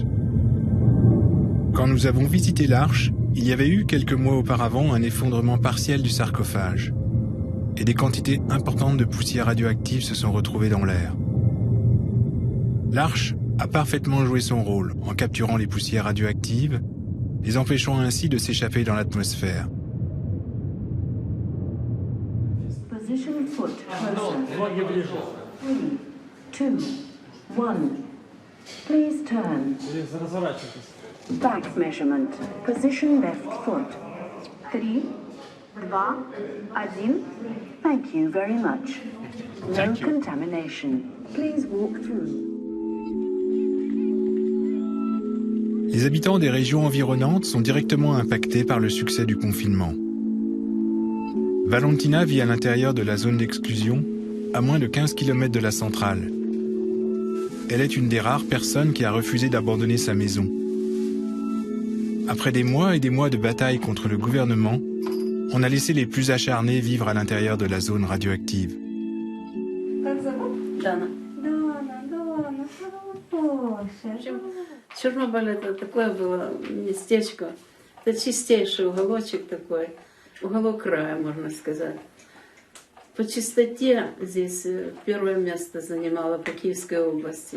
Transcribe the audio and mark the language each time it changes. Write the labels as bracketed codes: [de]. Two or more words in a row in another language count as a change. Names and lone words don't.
[fr] Quand nous avons visité l'arche, il y avait eu quelques mois auparavant un effondrement partiel du sarcophage. Et des quantités importantes de poussière radioactive se sont retrouvées dans l'air. L'arche a parfaitement joué son rôle en capturant les poussières radioactives, les empêchant ainsi de s'échapper dans l'atmosphère. [en] Position foot closer. 3, 2, 1. Please turn. Back measurement. Position left foot. 3, 2, 1. Thank you very much. No contamination. Please walk through. [fr] Les habitants des régions environnantes sont directement impactés par le succès du confinement. Valentina vit à l'intérieur de la zone d'exclusion, à moins de 15 km de la centrale. Elle est une des rares personnes qui a refusé d'abandonner sa maison. Après des mois et des mois de bataille contre le gouvernement, on a laissé les plus acharnés vivre à l'intérieur de la zone radioactive. [ru] Чернобыль это такое было местечко, это чистейший уголочек такой, уголок рая, можно сказать. По чистоте здесь первое место занимала по Киевской области.